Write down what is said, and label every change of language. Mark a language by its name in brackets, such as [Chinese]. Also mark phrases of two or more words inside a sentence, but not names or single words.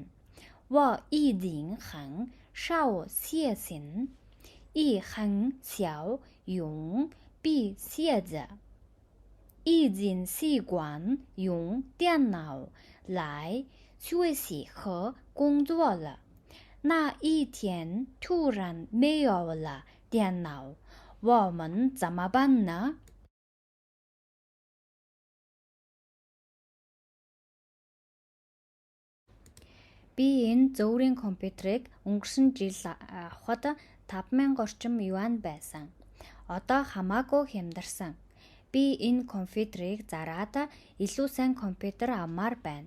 [Chinese] 我已经很少写信，也很少用笔写着，已经习惯用电脑来学习和工作了。那一天突然没有了电脑，我们怎么办呢？ [Mongolian] Би энэ зөөврийн компьютерыг өнгөрсөн жил авахад 5000 орчим юан байсан. Одоо хамаагүй хямдарсан. Би энэ компьютерийг зараад илүү сайн компьютер авмаар байна.